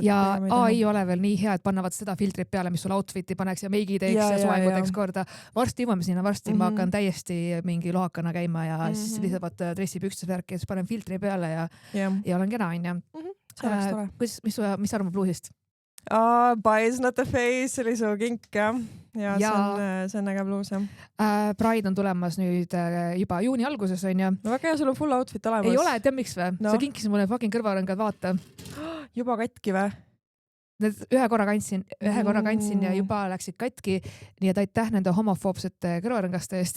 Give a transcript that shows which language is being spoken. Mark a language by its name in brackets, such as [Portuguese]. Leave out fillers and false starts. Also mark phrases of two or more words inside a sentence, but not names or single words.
[Estonian] Ja AI ole veel nii hea, et pannavad seda filtrit peale, mis sul outfiti paneks ja meigi teeks ja soengu teeks korda. Varsti jõuame sinna, ma hakkan täiesti mingi lohakana käima ja siis lisavad dressipükstes värki ja siis panen filtri peale ja olen kena, on. Mis arvab bluusist? [English] Bias not the face, [Estonian] oli su kink, ja see on äge bluus, jah. Pride on tulemas nüüd juba juuni alguses, on ju. No väga hea, sul on [English] full outfit [Estonian] olemas. Ei ole, tead miks või? No. Sa kinkisid mulle fucking kõrvarõngad, vaata. Juba katki või? Ühe korra kandsin ja juba läksid katki, nii et aitäh nende homofoobsete kõrvarõngaste eest.